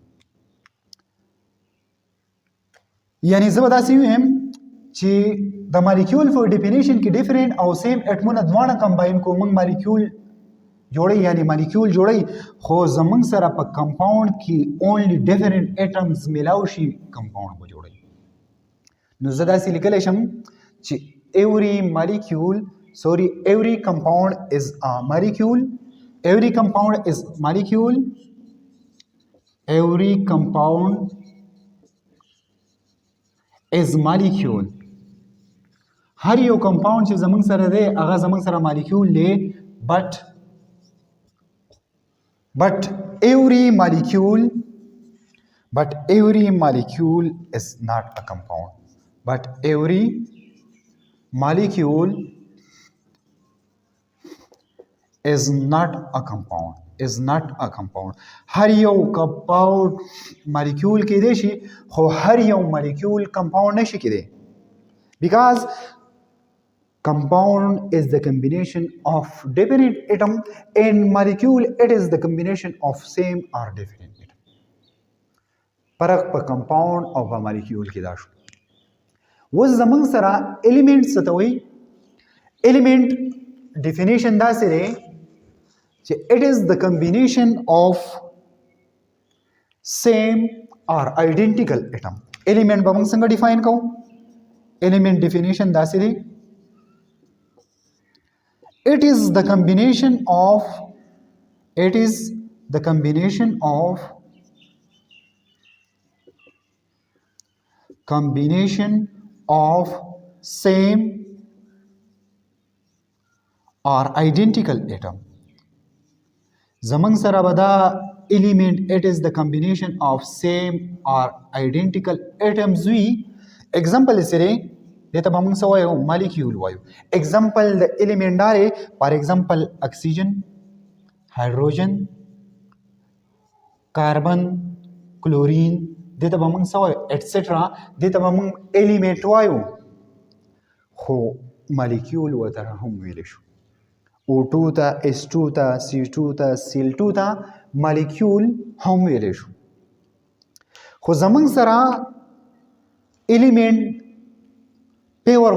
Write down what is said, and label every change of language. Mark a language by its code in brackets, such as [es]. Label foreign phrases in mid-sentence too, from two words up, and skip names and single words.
[ps] یعنی زه به داسې ویم چې د مالیکول په ډیفینیشن کې ډیفرنٹ او سیم ایټمونه دواړه کمباین کوو موږ مالیکول جوړی یعنی مالیکول جوړی خو زمونږ سره په کمپاوند کې [en] only different atoms [ps] میلاو شي کمپاوند به جوړی نو زه داسې لیکلی شم چې every [en] compound is a molecule every compound is molecule every compound is molecule [ps] هر یو کمپاوند چې زمونږ سره دی هغه زمونږ سره مالیکول دی [en] but every molecule is not a compound but every molecule is not a compound [ps] هر یو کمپاوند مالیکول کېدی شي خو هر یو مالیکول کمپاوند نشي کېدی [en] because compound is the combination of different atom and molecule it is the combination of same or different atom [ps] فرق په compound او په molecule کې دا شو اوس زمونږ سره element څه ته وایي [en] element definition [ps] داسې دی چې [en] it is the combination of [ps] same or identical atom element به موږ څنګه define کوو [en] element definition [ps] داسې دی [en] it is the combination of same or identical atom زمونږ [ps] سره به دا element [en] it is the combination of same or identical atoms [ps] وي example یې سره دته به موږ څه وایو مالیکول وایو example د element دارې [en] for example oxygen hydrogen carbon chlorine [ps] دته به موږ څه وایو etcetera دته به موږ element وایو خو مالیکول ورته هم ویلی شو O2 ته S2 ته C2 ته Cl2 ته مالیکول هم ویلی شو خو زمونږ سره [en] element pure